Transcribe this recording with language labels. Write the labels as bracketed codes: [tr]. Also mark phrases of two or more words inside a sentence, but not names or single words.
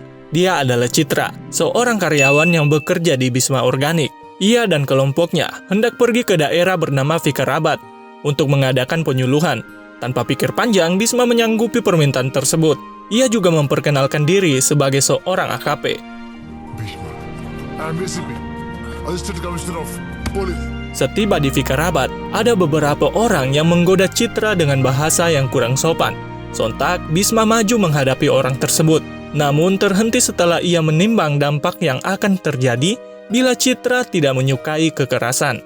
[id] Dia adalah Citra, seorang karyawan yang bekerja di Bhisma Organik. Ia dan kelompoknya hendak pergi ke daerah bernama Vikarabat untuk mengadakan penyuluhan. Tanpa pikir panjang, Bhisma menyanggupi permintaan tersebut. Ia juga memperkenalkan diri sebagai seorang AKP. [en] Bhisma I am ACP assistant commissioner of police. [id] Setiba di Vikarabat, ada beberapa orang yang menggoda Citra dengan bahasa yang kurang sopan. Sontak, Bhisma maju menghadapi orang tersebut, namun terhenti setelah ia menimbang dampak yang akan terjadi bila Citra tidak menyukai kekerasan.